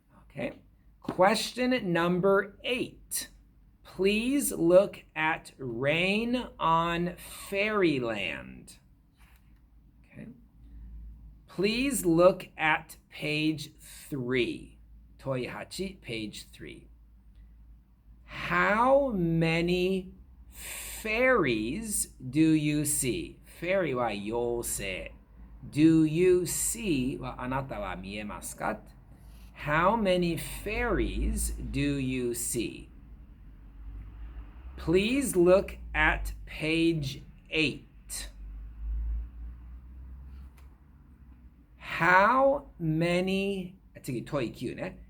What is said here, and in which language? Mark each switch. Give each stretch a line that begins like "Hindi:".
English: Okay. Question number 8. Please look at Rain on Fairyland. Okay. Please look at page 3.
Japanese: 問い8,
English: page 3. How many fairies do you see?
Japanese: Fairy は妖精.
English: Do you see
Japanese: はあなたは見えますか?
English: How many fairies do you see? Please look at page 8. How many,
Japanese: 次問い9ね.